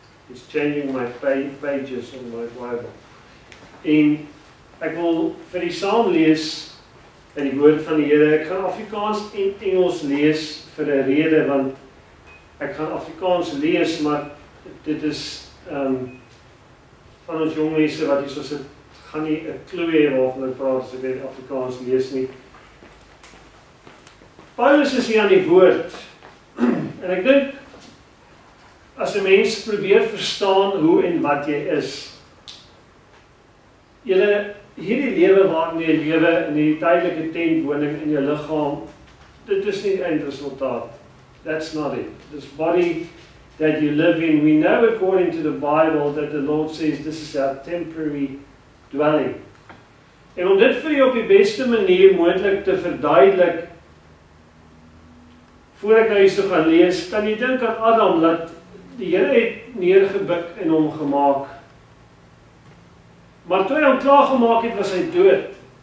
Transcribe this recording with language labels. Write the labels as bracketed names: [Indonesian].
[English] It's changing my pages on my Bible. [Afrikaans] En ek wil vir die saam lees in die woord van die Here. Ek gaan Afrikaans en Engels lees vir 'n rede, want ek gaan Afrikaans lees, maar dit is van ons jong mense wat hier so sit, gaan nie 'n klou hê waarvan ek praat as ek net Afrikaans lees nie. Paulus is hier aan die woord, en ek dink, as 'n mens probeer verstaan hoe en wat jy is, hierdie lewe waarin jy lewe, in die tydelike tentwoning in jou liggaam, dit is nie die eindresultaat. [English] That's not it. This body that you live in, we know according to the Bible that the Lord says this is our temporary dwelling. [Afrikaans] En om dit vir jou op die beste manier moontlik te verduidelik, voor ek nou hierso gaan lees, kan jy dink aan Adam, dat die Here het neergebuk en hom gemaak. Maar toe hy hom klaar gemaak het, was hy dood.